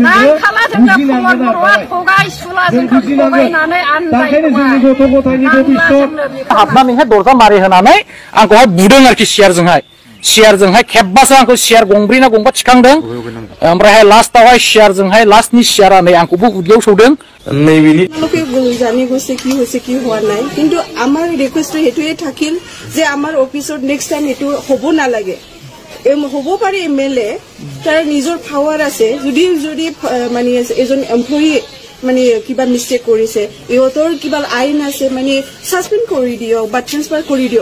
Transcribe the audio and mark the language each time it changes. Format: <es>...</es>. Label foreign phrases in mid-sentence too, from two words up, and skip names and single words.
<brx>हाबनानैहाय दरजा मारि होनानै आंखौहाय बुदों आरोखि सियारजोंहाय खेबबासो आंखौ सियार गंब्रै ना गंबा थिखांदों। ओमफ्रायहाय लास्टआवहाय सियारजोंहाय लास्टनि सियारा नै आंखौबो उदैयाव सौदों। नैबेनि</brx> <as>জানি গৈছে কি হৈছে কি হোৱা নাই, কিন্তু আমাৰ ৰিকুৱেষ্ট হেতুৱে থাকিল যে আমাৰ অফিচত</as> <en>next time</en> <as>এটো হ'ব নালাগে। হ'ব পাৰে এমএলএ তাৰ নিজৰ পাৱাৰ আছে, যদি মানে এজন এমপ্লয়ী মানে কিবা মিষ্টেক কৰিছে, ইহঁতৰ কিবা আইন আছে, মানে সাসপেন্ড কৰি দিয়ক বা ট্ৰান্সফাৰ কৰি দিয়ক।</as>